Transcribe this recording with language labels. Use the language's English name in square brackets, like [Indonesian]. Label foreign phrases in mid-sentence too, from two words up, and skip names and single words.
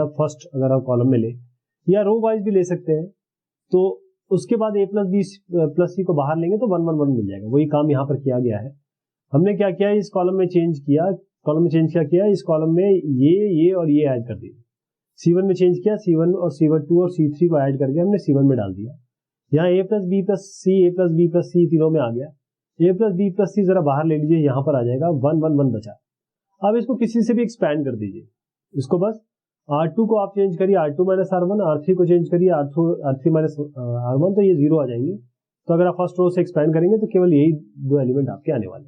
[Hindi] फर्स्ट अगर हम कॉलम में ले या [English] row wise [Hindi] भी ले सकते हैं, तो उसके बाद a + b + c को बाहर लेंगे तो 1 1 1 मिल जाएगा। वही काम यहाँ पर किया गया है। हमने क्या किया, इस कॉलम में चेंज किया, इस कॉलम में ये और ये ऐड कर दिए। C1 में चेंज किया, C1 और C2 और C3 को ऐड करके हमने C1 में डाल दिया। यहाँ a + b + c, a + b + c तीनों में आ गया। a + b + c जरा बाहर ले लीजिए, यहाँ पर आ जाएगा 1 1 1 बचा। अब इसको किसी से भी एक्सपैंड कर दीजिए, इसको बस R2 को आप चेंज करिए R2 - R1, R3 को चेंज करिए R3 - R1, तो ये 0 आ जाएंगे। तो अगर आप [English] first row [Hindi] से एक्सपैंड करेंगे तो केवल यही 2 एलिमेंट आपके आने वाले हैं।